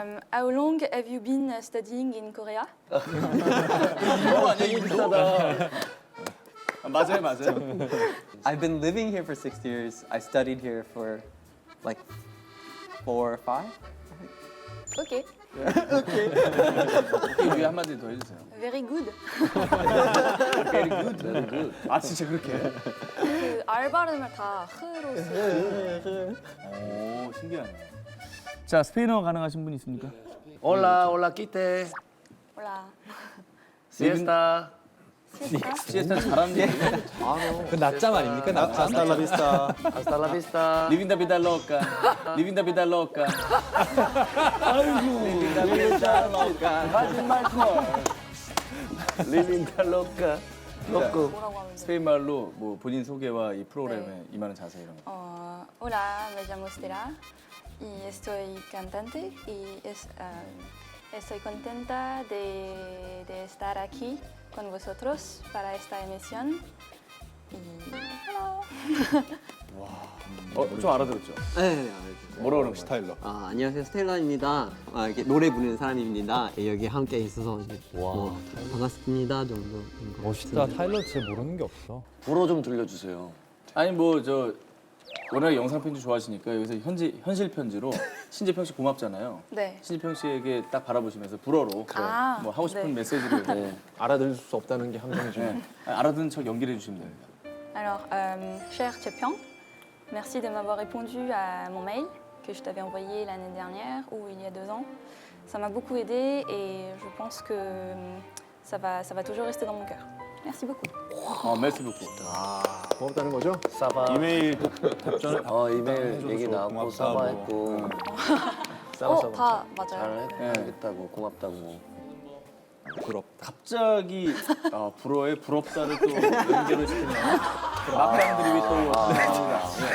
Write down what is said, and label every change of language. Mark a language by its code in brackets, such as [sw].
[en] How long have you been studying in Korea? [ko] 되게 비슷하다. 맞아요, 맞아요. [en] I've been living here for 6 years. I studied here for like 4 or 5. [ko] 오케이. 이 위에 한마디 더 해주세요. [en] Very good. Very good, very good. [ko] 아, 진짜 그렇게 해? 그 R 발음을 다 흐로 쓰고. 오, 신기하네. 자, 스페인어 가능하신 분 있습니까? [es] 올라 올라 끼테. [ko] 몰라. [es] 시에스타. [ko] 시에스타 잘하는데. 그 낮잠 아닙니까? 낮잠. [es] 아스탈라비스타. 아스탈라비스타. 리빈다 비다 로까. 리빈다 비다 로까. [ko] 아이고. [es] 리빈다 비다 로까. [ko] 거짓말 좀. [es] 리빈다 로까. 로꾸. [ko] 뭐라고 하면 돼? 스페인 말로 뭐 본인 소개와 이 프로그램에 임하는 자세 이런 거. [es] Hola, me llamo Estela y estoy cantante y Estoy contenta de estar aquí con vosotros para esta emisión. Y [ko] 좀 알아들었죠? 네, 뭐라 그러는 거야? 스타일러. 안녕하세요, 스텔라입니다. 이렇게 노래 부르는 사람입니다. 여기 함께 있어서 이제 반갑습니다 정도. 멋있다. 타일러 진짜 모르는 게 없어. 불어 좀 들려주세요. 아니 뭐 저 워낙에 영상 편지 좋아하시니까 여기서 현실 편지로 신재평 씨 고맙잖아요. 네. 신재평 씨에게 딱 바라보시면서 불어로 아, 뭐 하고 싶은 네. 메시지를 알아들을 수 없다는 게 함정이죠. 네. 알아듣는 척 연기를 해주시면 됩니다. [fr] Alors, cher Chepiang, merci de m'avoir répondu à mon mail que je t'avais envoyé l'année dernière ou il y a 2 ans. Ça m'a beaucoup aidé et je pense que ça va toujours rester dans mon cœur. Merci beaucoup. 메시 beaucoup. [ko] 고맙다는 거죠? [fr] 사바. [ko] 이메일 답변을 이메일 얘기 나왔고 고맙다고. 사바 했고. 사바 다 맞아요. 잘했다고 고맙다고. 갑자기 불어에 부럽다를 또 연결을 시키는 막강 드립이 또 나옵니다.